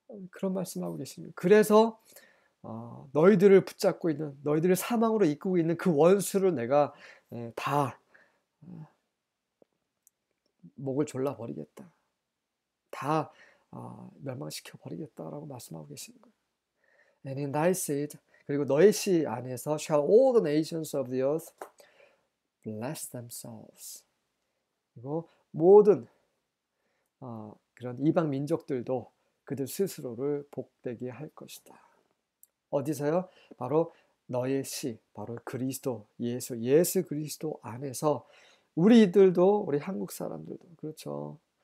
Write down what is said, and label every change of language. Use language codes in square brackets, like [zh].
[ko] 그런 말씀하고 계십니다. 그래서 너희들을 붙잡고 있는, 너희들을 사망으로 이끌고 있는 그 원수를 내가 다 목을 졸라 버리겠다. 다 멸망시켜 버리겠다라고 말씀하고 계시는 거예요. [en] And in thy seed, [ko] 그리고 너의 씨 안에서 [en] shall all the nations of the earth bless themselves. [ko] 그리고 모든 그런 이방 민족들도 그들 스스로를 복되게 할 것이다. 어디서요? 바로 너의 씨, 바로 그리스도, 예수 그리스도 안에서 우리들도, 우리 한국 사람들도, 그렇죠.